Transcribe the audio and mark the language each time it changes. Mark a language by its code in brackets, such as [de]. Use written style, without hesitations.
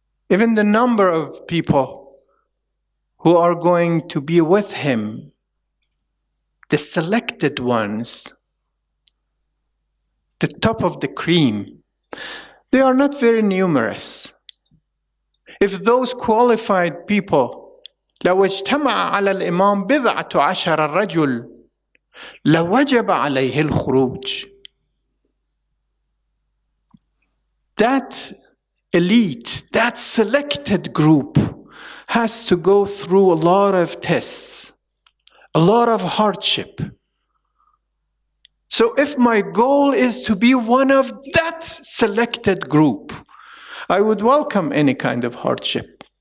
[en] Even the number of people who are going to be with him, the selected ones, the top of the cream, they are not very numerous. If those qualified people [ar] لو اجتمع على الإمام بضعة عشر رجل لوجب عليه الخروج. [en] That elite, that selected group has to go through a lot of tests, a lot of hardship. So if my goal is to be one of that selected group, I would welcome any kind of hardship.